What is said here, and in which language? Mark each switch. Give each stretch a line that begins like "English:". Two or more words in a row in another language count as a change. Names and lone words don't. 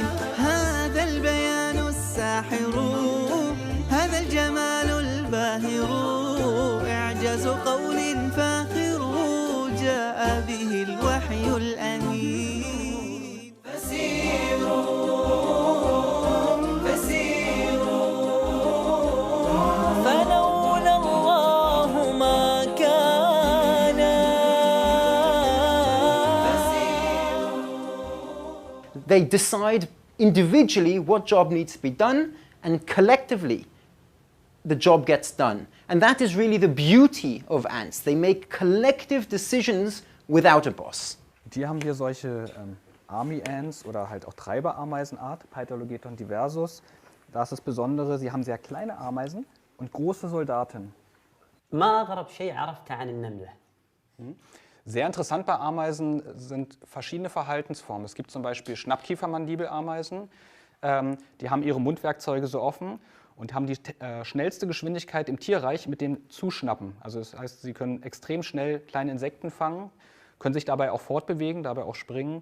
Arabic: هذا البيان الساحر، هذا الجمال الباهر، إعجاز قول فاخر، جاء به الوحي الأمين. فسيروا فلولا الله ما كان.
English: They decide individually what job needs to be done, and collectively the job gets done. And that is really the beauty of ants. They make collective decisions without a boss.
German: Hier haben wir solche
English: Army Ants
German: oder halt auch Treiberameisenart, Paedogeton diversus. Da ist das Besondere, sie haben sehr kleine Ameisen und große Soldaten.
Arabic: ما أغرب شيء عرفته عن النملة؟
German: Sehr interessant bei Ameisen sind verschiedene Verhaltensformen. Es gibt zum Beispiel Schnappkiefermandibelameisen, die haben ihre Mundwerkzeuge so offen und haben die schnellste Geschwindigkeit im Tierreich mit dem Zuschnappen. Also das heißt, sie können extrem schnell kleine Insekten fangen, können sich dabei auch fortbewegen, dabei auch springen.